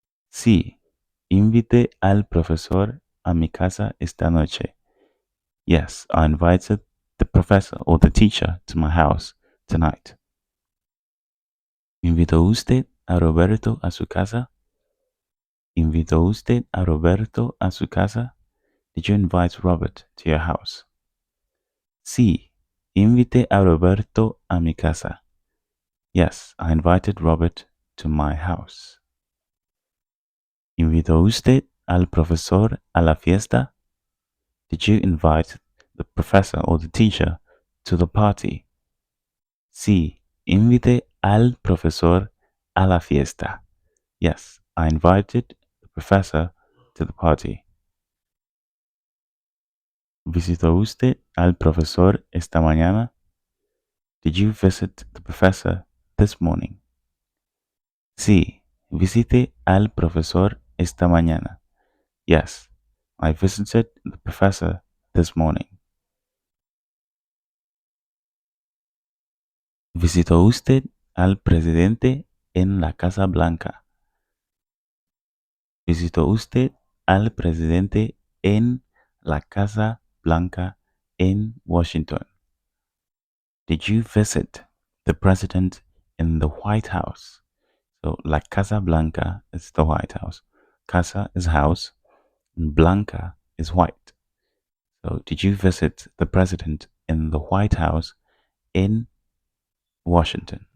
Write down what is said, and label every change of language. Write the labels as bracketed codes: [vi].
[es] Sí, invité al profesor a mi casa esta noche. [en] Yes, I invited the professor or the teacher to my house tonight. [es] ¿Invitó usted a Roberto a su casa? ¿Invitó usted a Roberto a su casa? [en] Did you invite Robert to your house? [es] Sí, invité a Roberto a mi casa. [en] Yes, I invited Robert to my house. [es] ¿Invitó usted al profesor a la fiesta? [en] Did you invite the professor or the teacher to the party? [es] Sí, invité al profesor a la fiesta. [en] Yes, I invited the professor to the party. [es] ¿Visitó usted al profesor esta mañana? [en] Did you visit the professor this morning? [es] Sí, visité al profesor esta mañana. [en] Yes, I visited the professor this morning. [es] ¿Visitó usted al presidente en la Casa Blanca? ¿Visitó usted al presidente en la Casa Blanca en Washington? [en] Did you visit the president in the White House? So, La Casa Blanca is the White House. Casa is house, and Blanca is white. So, did you visit the president in the White House in Washington?